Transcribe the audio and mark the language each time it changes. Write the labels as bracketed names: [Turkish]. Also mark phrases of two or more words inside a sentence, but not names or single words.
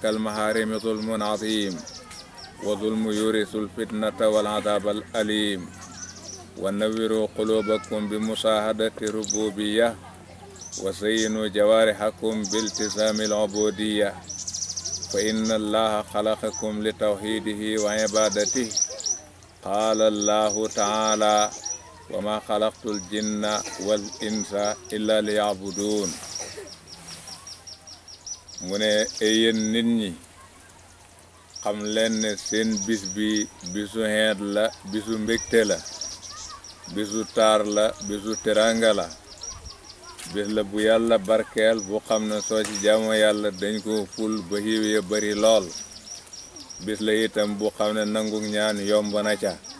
[Arabic] المحارم ظلم عظيم وظلم يورث الفتنة والعذاب الأليم ونوروا قلوبكم بمشاهدة الربوبية وزينوا جوارحكم بالتزام العبودية فإن الله خلقكم لتوحيده وعبادته قال الله تعالى وما خلقت الجن والإنس إلا ليعبدون [Wolof] mu ne yéen nit ñi xam leen ne seen bis bi bisu xeet la bisu mbégte la bisu taar la bisu teranga la bis la bu yàlla barkeel bu xam ne soo ci jaamu yàlla dañ ko ful ba xiiw ya bari lool bis la itam bu xam ne nangu ñaan yomb na ca